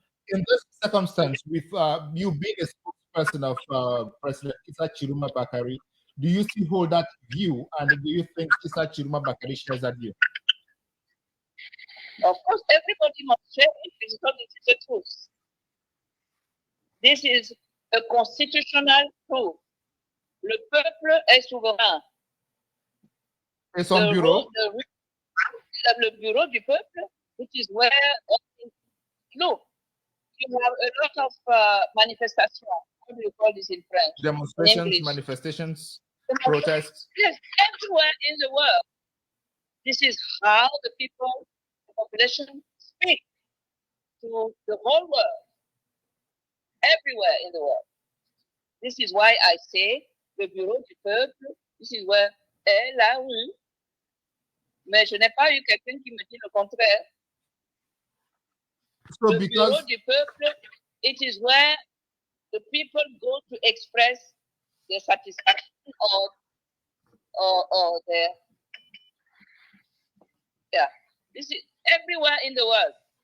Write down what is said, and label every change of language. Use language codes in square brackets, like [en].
[en] In this circumstance, with you being a spokesperson of President Issa Chiruma Bakari, do you still hold that view, and do you think Issa Chiruma Bakari shares that view? Of course, everybody must share it because this is the truth. This is a constitutional truth. [fr] Le peuple est souverain. Et son bureau? Le bureau du peuple, [en] which is where, look, you have a lot of manifestations. How do you call this in French? Demonstrations, manifestations, protests. Yes, everywhere in the world. This is how the people, the population speak to the whole world. Everywhere in the world. This is why I say [fr] le bureau du peuple, [en] this is where [fr] est la rue. Mais je n'ai pas eu quelqu'un qui me dit le contraire. [en] So [fr] le bureau du peuple, [en] it is where the people go to express their satisfaction or their, yeah. This is everywhere in the world.